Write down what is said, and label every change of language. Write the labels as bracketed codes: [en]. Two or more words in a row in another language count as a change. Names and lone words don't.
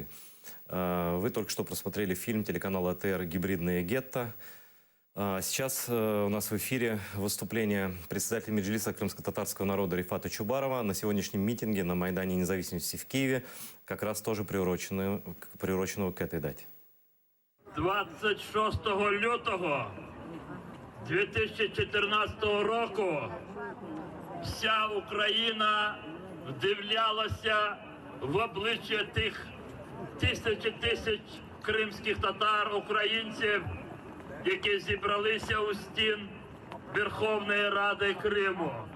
[ru] Вы только что просмотрели фильм телеканала АТР «Гибридное гетто». Сейчас у нас в эфире выступление председателя Меджлиса крымско-татарского народа Рифата Чубарова на сегодняшнем митинге на Майдане Независимости в Киеве, как раз тоже приуроченного к этой дате. [uk] 26 лютого 2014 року вся Україна вдивлялася в обличчя тих тисяч кримських татар, українців, які зібралися у стін Верховної Ради Криму.